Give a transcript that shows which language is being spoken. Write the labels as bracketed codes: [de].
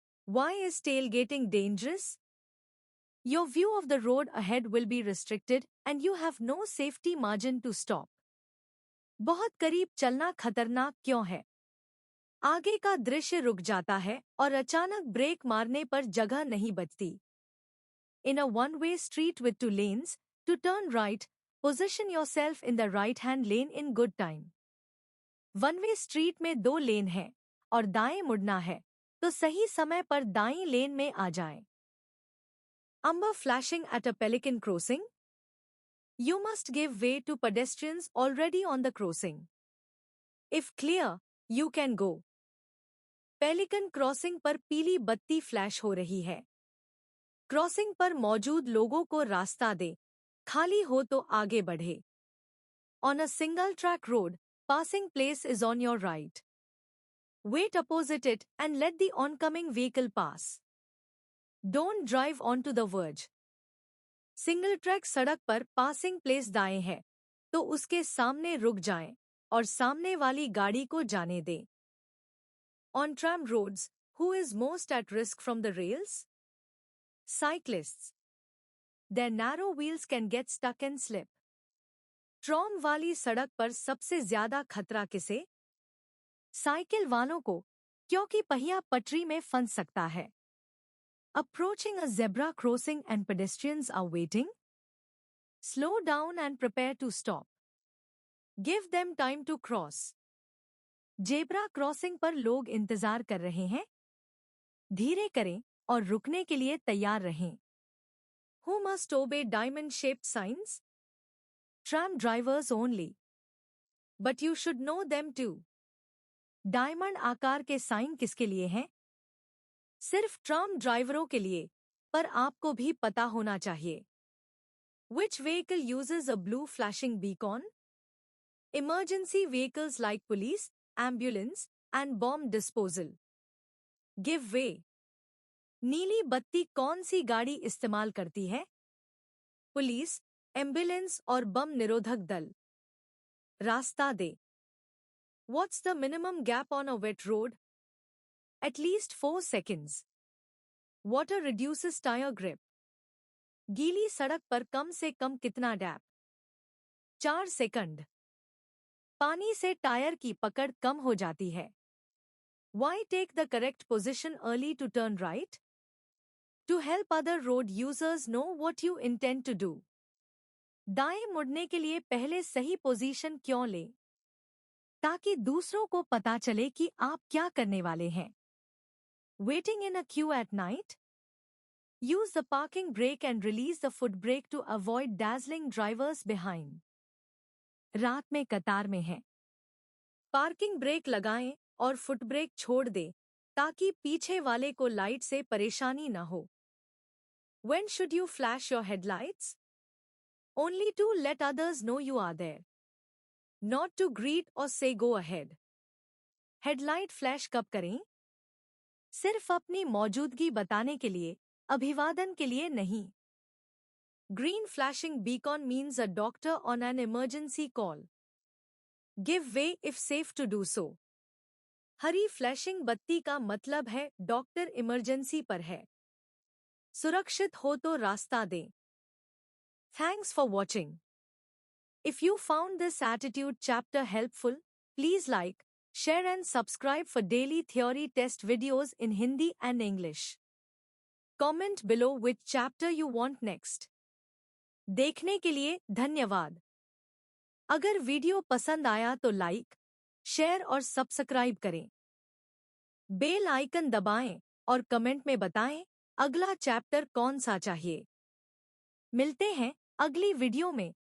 [en] Why is tailgating dangerous? Your view of the road ahead will be restricted and you have no safety margin to stop. [hi] बहुत करीब चलना खतरनाक क्यों है? आगे का दृश्य रुक जाता है और अचानक ब्रेक मारने पर जगह नहीं बचती. [en] In a one-way street with 2 lanes, to turn right, position yourself in the right-hand lane in good time. [hi] One-way street में 2 लेन हैं और दाएं मुड़ना है, तो सही समय पर दाईं लेन में आ जाएं. [en] Amber flashing at a pelican crossing? You must give way to pedestrians already on the crossing. If clear, you can go. [hi] Pelican crossing पर पीली बत्ती फ्लैश हो रही है. क्रॉसिंग पर मौजूद लोगों को रास्ता दे. खाली हो तो आगे बढ़े. [en] On a single track road, passing place is on your right. Wait opposite it and let the oncoming vehicle pass. Don't drive onto the verge. [hi] Single track सड़क पर पासिंग प्लेस दाएं है, तो उसके सामने रुक जाएं और सामने वाली गाड़ी को जाने दें. [en] On tram roads, who is most at risk from the rails? Cyclists. Their narrow wheels can get stuck and slip. [hi] ट्रॉम वाली सड़क पर सबसे ज्यादा खतरा किसे? साइकिल वालों को, क्योंकि पहिया पटरी में फंस सकता है. [en] Approaching a zebra crossing and pedestrians are waiting? Slow down and prepare to stop. Give them time to cross. [hi] Zebra crossing पर लोग इंतजार कर रहे हैं? धीरे करें और रुकने के लिए तैयार रहें. [en] Who must obey diamond-shaped signs? Tram drivers only. But you should know them too. [hi] Diamond आकार के साइन किसके लिए हैं? सिर्फ ट्राम ड्राइवरों के लिए, पर आपको भी पता होना चाहिए. [en] Which vehicle uses a blue flashing beacon? Emergency vehicles like police, ambulance, and bomb disposal. Give way. [hi] नीली बत्ती कौन सी गाड़ी इस्तेमाल करती है? पुलिस, एम्बुलेंस और बम निरोधक दल. रास्ता दे. [en] What's the minimum gap on a wet road? At least 4 seconds. Water reduces tire grip. [hi] गीली सड़क पर कम से कम कितना गैप? 4 सेकंड. पानी से टायर की पकड़ कम हो जाती है. [en] Why take the correct position early to turn right? To help other road users know what you intend to do. [hi] दाएं मुड़ने के लिए पहले सही पोजीशन क्यों लें? ताकि दूसरों को पता चले कि आप क्या करने वाले हैं. [en] Waiting in a queue at night? Use the parking brake and release the foot brake to avoid dazzling drivers behind. [hi] रात में कतार में हैं. पार्किंग ब्रेक लगाएं और फुट ब्रेक छोड़ दें ताकि पीछे वाले को लाइट से परेशानी न हो. [en] When should you flash your headlights? Only to let others know you are there. Not to greet or say go ahead. [hi] Headlight flash कब करें? सिर्फ अपनी मौजूदगी बताने के लिए, अभिवादन के लिए नहीं. [en] Green flashing beacon means a doctor on an emergency call. Give way if safe to do so. [hi] Hari flashing बत्ती का मतलब है डॉक्टर इमरजेंसी पर है. सुरक्षित हो तो रास्ता दें. [en] Thanks for watching. If you found this attitude chapter helpful, please like, share and subscribe for daily theory test videos in Hindi and English. Comment below which chapter you want next. [hi] देखने के लिए धन्यवाद. अगर video पसंद आया तो like, share और subscribe करें. बेल आइकन दबाएं और कमेंट में बताएं अगला चैप्टर कौन सा चाहिए. मिलते हैं अगली वीडियो में.